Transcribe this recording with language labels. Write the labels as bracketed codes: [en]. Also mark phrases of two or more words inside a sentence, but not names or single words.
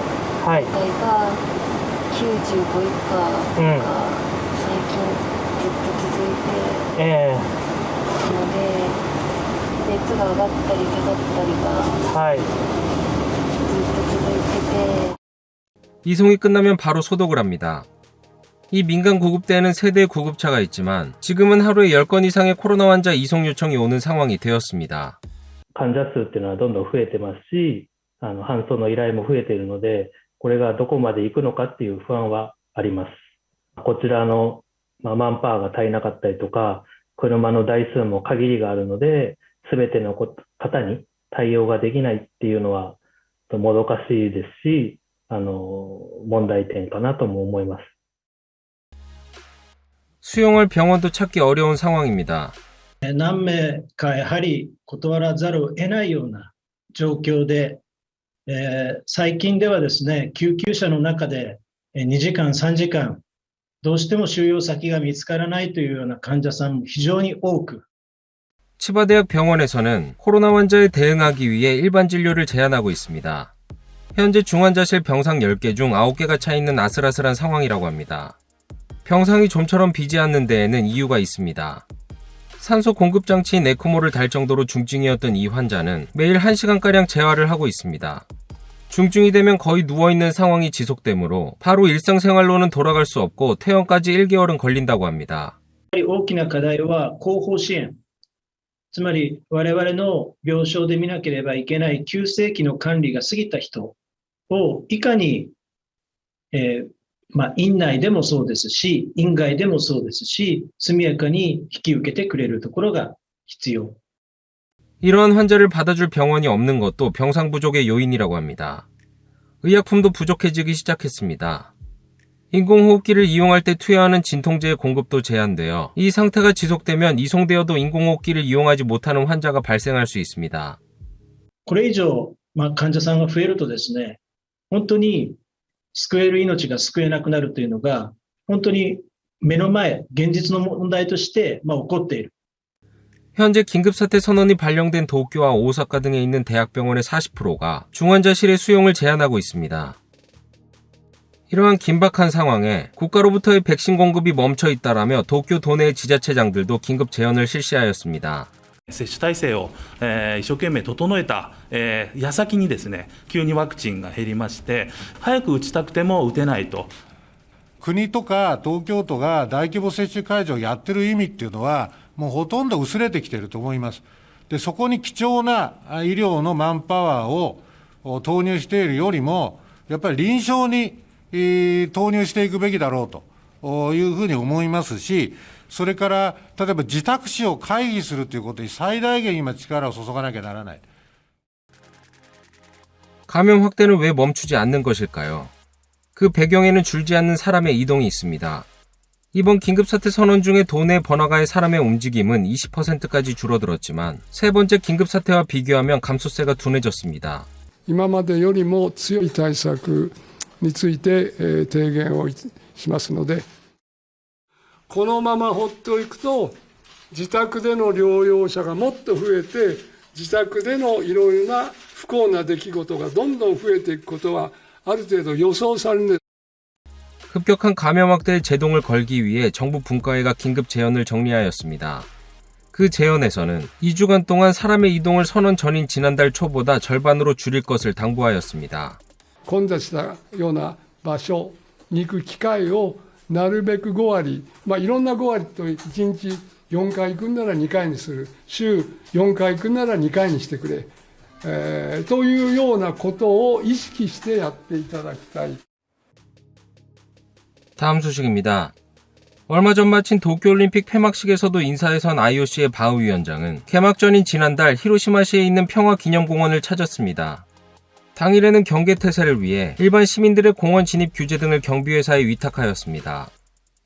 [ja] はい。値が95以下うんが最近ずっと続いてえいるので、熱が上がったり下がったりがはい。ずっと続いてて、 [ko] 이송이 끝나면 바로 소독을 합니다. 이 민간 구급대에는 세대의 구급차가 있지만 지금은 하루에 10건 이상의 코로나 환자 이송 요청이 오는 상황이 되었습니다. [ja] 患者数っていうのはどんどん増えてますし、搬送の依頼も増えているので、これがどこまで行くのかっていう不安はあります。こちらの、マンパワーが足りなかったりとか、車の台数も限りがあるので、すべての方に対応ができないっていうのはもどかしいですし、問題点かなとも思います。 [ko] 수용할 병원도 찾기 어려운 상황입니다. [ja] 何名かやはり断らざるを得ないような状況で、最近ではですね、救急車の中で2時間、3時間、どうしても収容先が見つからないというような患者さんも非常に多く、 [ko] 치바대학 병원에서는 코로나 환자에 대응하기 위해 일반 진료를 제한하고 있습니다. 현재 중환자실 병상 10개 중 9개가 차 있는 아슬아슬한 상황이라고 합니다. 병상이 좀처럼 비지 않는 데에는 이유가 있습니다. 산소 공급 장치인 에크모를 달 정도로 중증이었던 이 환자는 매일 1시간가량 재활을 하고 있습니다. 중증이 되면 거의 누워있는 상황이 지속되므로 바로 일상생활로는 돌아갈 수 없고 퇴원까지 1개월은 걸린다고 합니다. [ja] 大きな課題は後方支援。つまり我々の病床で見なければいけない急性期の管理が過ぎた人をいかに、院内でもそうですし、院外でもそうですし、速やかに引き受けてくれるところが必要。 [ko] 이러한 환자를 받아줄 병원이 없는 것도 병상 부족의 요인이라고 합니다. 의약품도 부족해지기 시작했습니다. 인공호흡기를 이용할 때 투여하는 진통제의 공급도 제한되어 이 상태가 지속되면 이송되어도 인공호흡기를 이용하지 못하는 환자가 발생할 수 있습니다. [ja] これ以上、患者さんが増えるとですね、本当に救える命が救えなくなるというのが、本当に目の前、現実の問題として起こっている。 [ko] 현재 긴급사태 선언이 발령된 도쿄와 오사카 등에 있는 대학병원의 40%가 중환자실의 수용을 제한하고 있습니다. 이러한 긴박한 상황에 국가로부터의 백신 공급이 멈춰 있다라며 도쿄 도내의 지자체장들도 긴급 재연을 실시하였습니다. [ja] 接種体制を、一生懸命整えた、矢先にですね、急にワクチンが減りまして、早く打ちたくても打てないと。国とか東京都が大規模接種会場をやってる意味っていうのは、もうほとんど薄れてきていると思います。で、そこに貴重な医療のマンパワーを投入しているよりも、やっぱり臨床に投入していくべきだろうというふうに思いますし、それから例えば自宅死を回避するということに最大限今力を注がなきゃならない。 [ko] 감염 확대는 왜 멈추지 않는 것일까요? 그 배경에는 줄지 않는 사람의 이동이 있습니다. 이번 긴급사태 선언 중에 도내 번화가의 사람의 움직임은 20%까지 줄어들었지만 세 번째 긴급사태와 비교하면 감소세가 둔해졌습니다. [ja] 今までよりも強い対策について提言をしますので、このまま放っておくと自宅での療養者がもっと増えて、自宅でのいろいろな不幸な出来事がどんどん増えていくことはある程度予想される。 [ko] 급격한 감염 확대에 제동을 걸기 위해 정부 분과회가 긴급 제언을 정리하였습니다. 그 제언에서는 2주간 동안 사람의 이동을 선언 전인 지난달 초보다 절반으로 줄일 것을 당부하였습니다. [ja] 混雑したような場所に行く機会をなるべく5割、いろんな5割と1日4回行くんなら2回にする、週4回行くんなら2回にしてくれ、というようなことを意識してやっていただきたい。 [ko] 다음 소식입니다. 얼마 전 마친 도쿄올림픽 폐막식에서도 인사에 선 IOC의 바흐 위원장은 개막전인 지난달 히로시마시에 있는 평화기념공원을 찾았습니다. 당일에는 경계태세를 위해 일반 시민들의 공원 진입 규제 등을 경비회사에 위탁하였습니다.